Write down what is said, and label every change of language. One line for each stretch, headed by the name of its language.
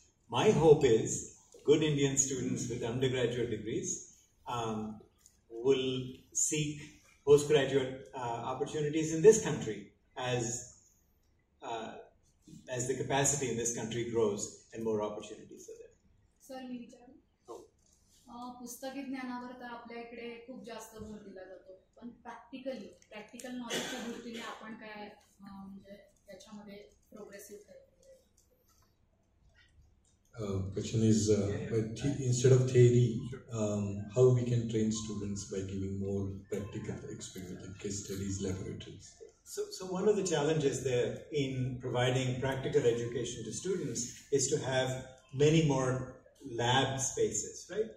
English: My hope is good Indian students with undergraduate degrees will seek postgraduate opportunities in this country as the capacity in this country grows and more opportunities are there.
Marathi: Sir मी विचारू पुस्तकी ज्ञानावर तर आपल्या इकडे खूप जास्त भर दिला जातो, पण प्रॅक्टिकल नॉलेजच्या दृष्टीने आपण काय म्हणजे त्याच्यामध्ये प्रोग्रेसिव्ह काय?
English: Question is, instead of theory, how we can train students by giving more practical experience, like case studies, laboratories. So one of the challenges there in providing practical education to students is to have many more lab spaces, right?